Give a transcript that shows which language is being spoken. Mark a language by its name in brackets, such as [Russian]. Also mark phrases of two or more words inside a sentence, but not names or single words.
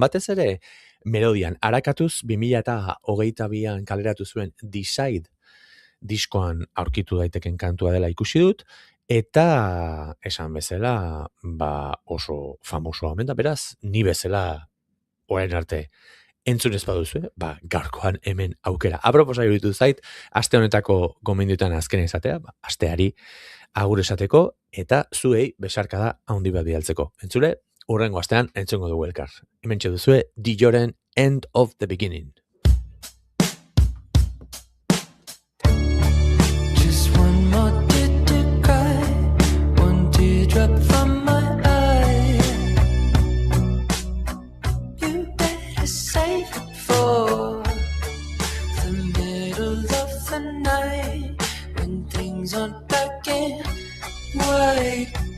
[Basque] Batez ere melodian arakatuz 2022an kaleratu zuen Decide diskoan aurkitu daiteken kantua dela ikusi dut, Eta esan bezala, oso famoso omen da, beraz, ni bezala orain arte entzun ez baduzu, gaurkoan hemen aukera. Aproposa iruditu zait, aste honetako gomendioetan azkena izatea, asteari agur esateko, eta zuei besarkada handi bat bidaltzeko. Entzule, hurrengo astean entzungo dugu elkar. Hemen txeduzue, Dilloren End of the Beginning. [English] Just one more tear to cry, one teardrop from my eye. You better save it for the middle of the night, when things aren't black and white.